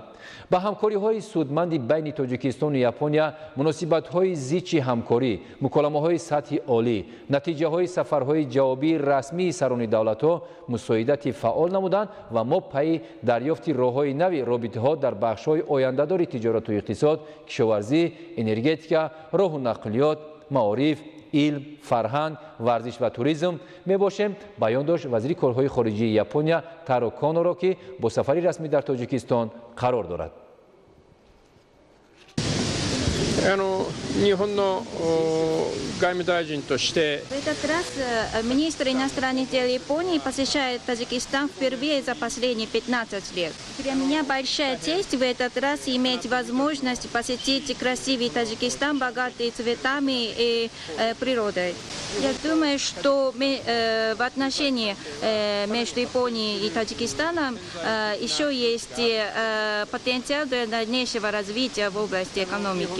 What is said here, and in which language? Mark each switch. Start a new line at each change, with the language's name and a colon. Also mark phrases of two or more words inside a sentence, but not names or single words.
Tajik: با همکاری‌های سودمند بین تاجیکستان و یاپونیا، مناسبت‌های زیچ همکاری، مکالمه‌های سطح عالی، نتیجه‌های سفرهای جوابی رسمی سران دولت‌ها مساعدت فعال نمودند و ما پی دریافت راه‌های نوی رابطه‌ها در بخش‌های آینده‌دار تجارت و اقتصاد، کشاورزی، انرژتیکا، راه و نقلیات، معارف، علم، فرهنگ، ورزش و توریسم می باشیم. بیان داشت وزیر کارهای خارجه یاپونیا تارو کانو را که با سفری رسمی در تاجیکستان قرار دارد.
Japanese: 日本の外務大臣として
Russian: В этот раз министр иностранных дел Японии посещает Таджикистан впервые за последние 15 лет. Для меня большая честь в этот раз иметь возможность посетить красивый Таджикистан, богатый цветами и природой. Я думаю, что в отношении между Японией и Таджикистаном еще есть потенциал для дальнейшего развития в области экономики.